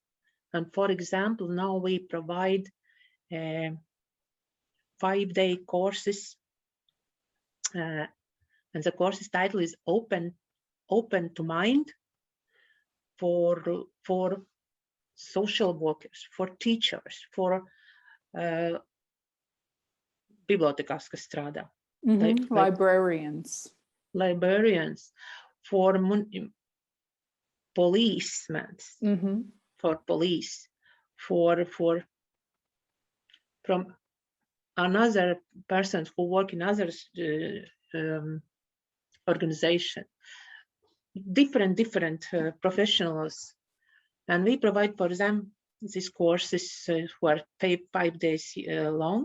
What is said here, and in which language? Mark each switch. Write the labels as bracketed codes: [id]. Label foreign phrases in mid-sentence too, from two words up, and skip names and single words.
[en] And for example, now we provide 5-day courses, and the course's title is Open to Mind, for social workers, for teachers, for [lv] bibliotekas, kas strādā. [en] Librarians, for policemen, for police, from another persons who work in other organization, different professionals, and we provide for them these courses who are 5 days long.